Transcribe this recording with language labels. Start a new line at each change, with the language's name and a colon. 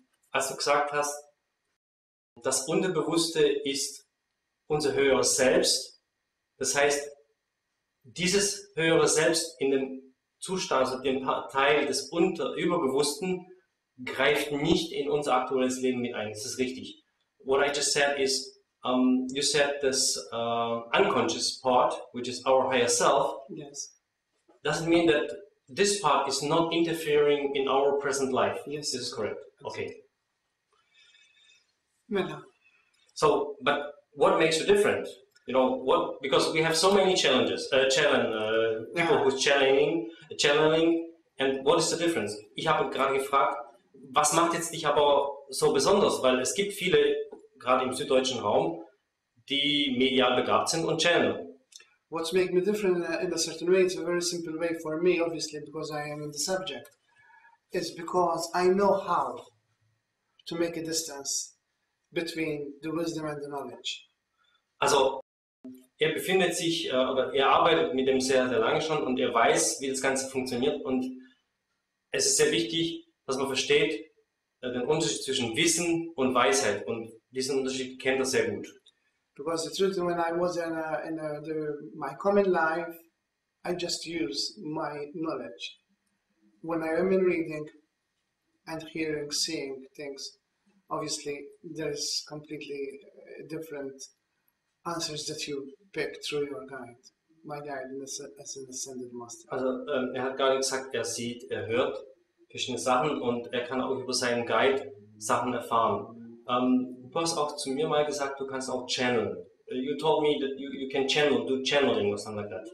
German: als du gesagt hast, das Unterbewusste ist unser höheres Selbst. Das heißt, dieses höhere Selbst in dem Zustand, also den Teil des Überbewussten, greift nicht in unser aktuelles Leben mit ein. Das ist richtig.
English: What I just said is, you said this unconscious part, which is our higher self, Yes. doesn't mean that this part is not interfering in our present life. Yes. This is correct. Okay. Mela. So, but what makes you different? You know, what, because we have so many challenges, people who's channeling, and what is the difference?
German: Ich habe gerade gefragt, was macht jetzt dich aber so besonders? Weil es gibt viele, gerade im süddeutschen Raum, die medial begabt sind und channeln.
English: What's making me different in a certain way, it's a very simple way for me, obviously, because I am in the subject. It's because I know how to make a distance between the wisdom and the knowledge.
German: Also, er befindet sich, oder er arbeitet mit dem sehr, sehr lange schon und er weiß, wie das Ganze funktioniert und es ist sehr wichtig, dass man versteht den Unterschied zwischen Wissen und Weisheit und diesen Unterschied kennt er sehr gut.
English: Because the truth, when I was in my common life, I just use my knowledge. When I am in reading and hearing, seeing things, obviously there's completely different answers that you pick through your guide. My guide as an ascended master.
German: Also er hat gerade gesagt, er sieht, er hört verschiedene Sachen und er kann auch über seinen Guide Sachen erfahren. Du hast auch zu mir mal gesagt, du kannst auch channeln.
English: You told me that you can channel, do channeling or something like that.